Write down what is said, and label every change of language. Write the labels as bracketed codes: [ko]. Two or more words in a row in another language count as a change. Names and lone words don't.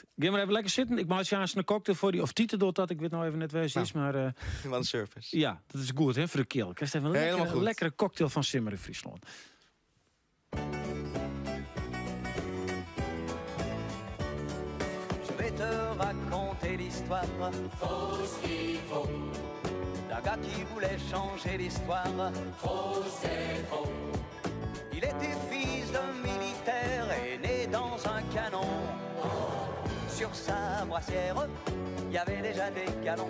[nl] Ga maar even lekker zitten. Ik maak je een cocktail voor die, of titel door dat. Ik weet nou even net waar het is, maar... Wat een service. Ja, dat is goed, hè, voor de keel. Ik krijg even een lekkere cocktail van Simmeren, Friesland. [fr] Je vais te raconter l'histoire fausse qui faut d'un gars qui voulait changer l'histoire. Faux, c'est faux. Il était fils d'un militaire et né dans un canon. Sur sa brassière, il y avait déjà des galons.